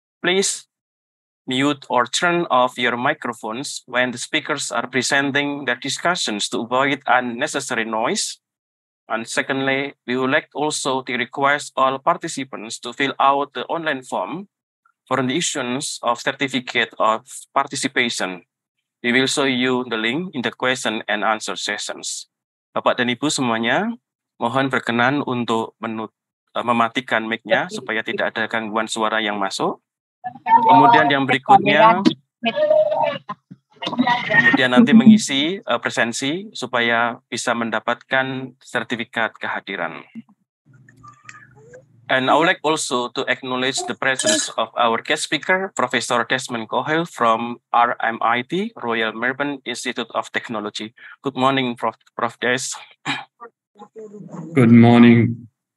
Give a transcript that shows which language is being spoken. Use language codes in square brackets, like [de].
[en] Please mute or turn off your microphones when the speakers are presenting their discussions to avoid unnecessary noise. And secondly, we would like also to request all participants to fill out the online form for the issuance of certificate of participation. We will show you the link in the question and answer sessions. [id] Bapak dan Ibu semuanya, mohon berkenan untuk mematikan mic-nya supaya tidak ada gangguan suara yang masuk. Kemudian yang berikutnya, kemudian nanti mengisi presensi supaya bisa mendapatkan sertifikat kehadiran. [en] And I would like also to acknowledge the presence of our guest speaker, Professor Desmond Kohel from RMIT, Royal Melbourne Institute of Technology. Good morning, Prof. Des. Good morning.